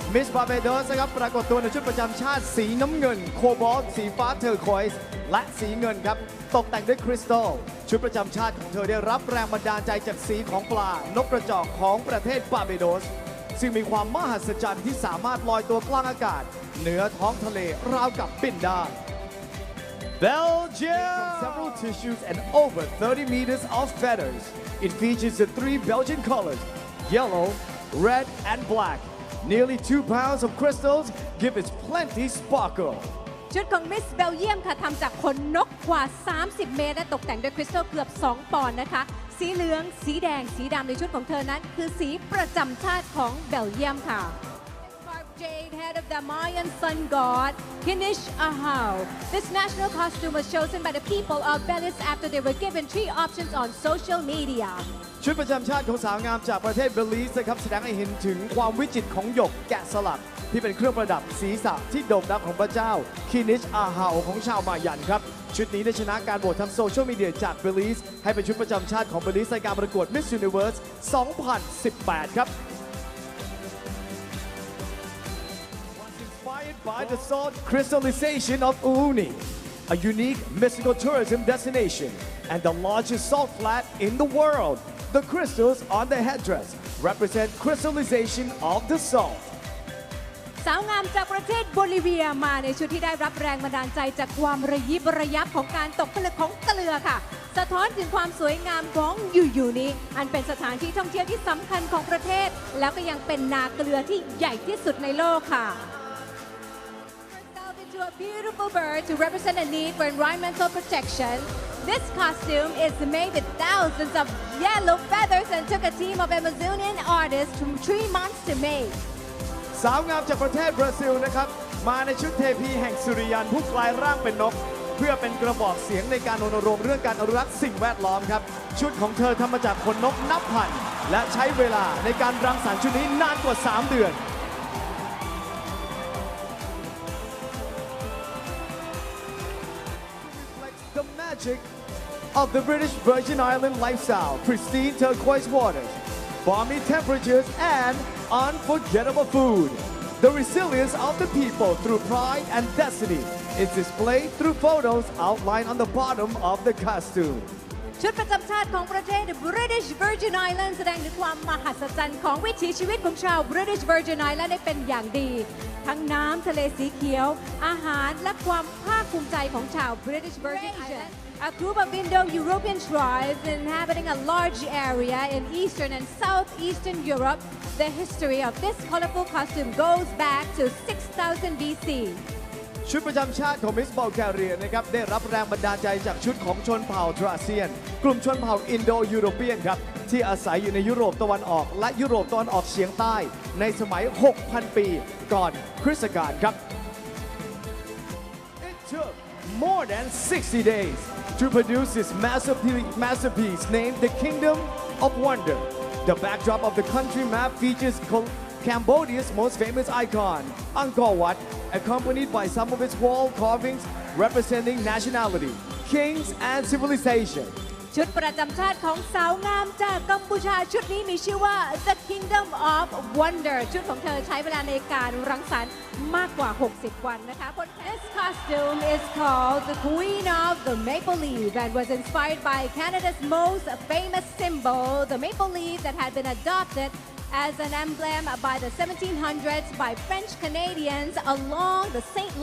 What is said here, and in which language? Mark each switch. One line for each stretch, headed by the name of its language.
Thai: Miss Barbados นะครับปรากฏตัวในชุดประจำชาติสีน้ำเงินโคบอลต์สีฟ้าเทอร์ควอยส์และสีเงินครับตกแต่งด้วยคริสตัลชุดประจำชาติของเธอได้รับแรงบันดาลใจจากสีของปลานกกระจอกของประเทศบาร์บาโดสซึ่งมีความมหัศจรรย์ที่สามารถลอยตัวกลางอากาศเหนือท้องทะเลราวกับบินได้
English: Belgium from several tissues and over 30 meters of feathers. It features the three Belgian colors, yellow, red, and black. Nearly 2 pounds of crystals give it plenty sparkle.
Thai: ชุดของมิสเบลเยียมค่ะทำจากขนนกกว่า 30 เมตรและตกแต่งด้วยคริสตัลเกือบ 2 ปอนด์นะคะ สีเหลือง สีแดง สีดำในชุดของเธอนั้นคือสีประจำชาติของเบลเยียมค่ะ
English: Jade, head of the Mayan sun god, Kinish Ahau. This national costume was chosen by the people of Belize after they were given 3 options on social media.
Thai: ชุดประจำชาติของสาวงามจากประเทศเบลีสนะครับแสดงให้เห็นถึงความวิจิตรของหยกแกะสลักที่เป็นเครื่องประดับศีรษะที่โด่งดังของพระเจ้า คินิชอาฮาวของชาวมายันครับชุดนี้ได้ชนะการโหวตทางโซเชียลมีเดียจากเบลีสให้เป็นชุดประจำชาติของเบลีสในการประกวด Miss Universe 2018 ครับ
English: Inspired by the salt crystallization of Uuni, a unique mystical tourism destination and the largest salt flat in the world. The crystals on the headdress represent crystallization of the salt.
Thai: สาวงามจากประเทศโบลิเวียมาในชุดที่ได้รับแรงบันดาลใจจากความระยิบระยับของการตกผลึกของเกลือค่ะสะท้อนถึงความสวยงามของยูนี้อันเป็นสถานที่ท่องเที่ยวที่สำคัญของประเทศแล้วก็ยังเป็นนาเกลือที่ใหญ่ที่สุดในโลกค่ะ
English: To a beautiful bird to represent a need for environmental protection. This costume is made with thousands of yellow feathers and took a team of Amazonian artists from 3 months to make.
Thai: สาวงามจากประเทศบราซิลนะครับมาในชุดเทพีแห่งสุริยันผู้กลายร่างเป็นนกเพื่อเป็นกระบอกเสียงในการรณรงค์เรื่องการอนุรักษ์สิ่งแวดล้อมครับชุดของเธอทำมาจากขนนกนับพันและใช้เวลาในการรังสรรค์ชุดนี้นานกว่า3 เดือน
English: The magic of the British Virgin Island lifestyle, pristine turquoise waters, balmy temperatures, and unforgettable food. The resilience of the people through pride and destiny is displayed through photos outlined on the bottom of the costume.
Thai: ชุดประจำชาติของประเทศ British Virgin Islands แสดงถึงความมหัศจรรย์ของวิถีชีวิตของชาว British Virgin Islands ได้เป็นอย่างดี ทั้งน้ำทะเลสีเขียว อาหารและความภาคภูมิใจของชาว British Virgin Islands.
English: A group of Indo-European tribes inhabiting a large area in Eastern and Southeastern Europe. The history of this colorful costume goes back to 6000 BC.
Thai: ชุดประจำชาติของมิสบัลแกเรียนะครับได้รับแรงบันดาลใจจากชุดของชนเผ่าทราเซียนกลุ่มชนเผ่าอินโดยูโรเปียนครับที่อาศัยอยู่ในยุโรปตะวันออกและยุโรปตะวันออกเฉียงใต้ในสมัย 6,000 ปีก่อนคริสตกาลครับ
English: It took more than 60 days to produce this masterpiece named the Kingdom of Wonder. The backdrop of the country map features Cambodia's most famous icon, Angkor Wat, accompanied by some of its wall carvings representing nationality, kings, and civilization.
Thai: ชุดประจำชาติของสาวงามจากกัมพูชาชุดนี้มีชื่อว่า The Kingdom of Wonder ชุดของเธอใช้เวลาในการรังสรรค์มากกว่า 60 วันนะคะ
English: This costume is called the Queen of the Maple Leaf and was inspired by Canada's most famous symbol, the maple leaf that had been adopted as an emblem by the 1700s by French Canadians along the St.